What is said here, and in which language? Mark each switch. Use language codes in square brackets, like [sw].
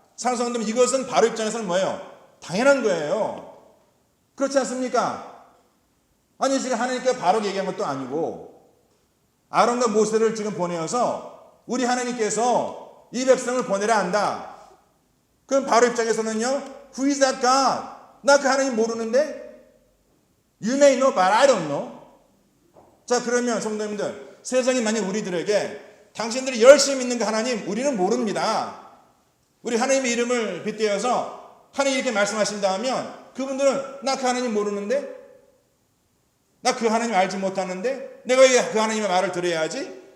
[ko] 사랑하는 성도님, 이것은 바로 입장에서는 뭐예요? 당연한 거예요. 그렇지 않습니까? 아니 지금 하나님께 바로 얘기한 것도 아니고 아론과 모세를 지금 보내어서 우리 하나님께서 이 백성을 보내려 한다. 그럼 바로 입장에서는요, [en] Who is that God? [ko] 나 그 하나님 모르는데? [en] You may know, but I don't know. [ko] 자, 그러면 성도님들, 세상이 만약 우리들에게 당신들이 열심히 믿는 그 하나님 우리는 모릅니다. 우리 하나님의 이름을 빗대어서 하나님 이렇게 말씀하신다 하면 그분들은 나 그 하나님 모르는데? 나 그 하나님 알지 못하는데 내가 왜 그 하나님의 말을 들어야지?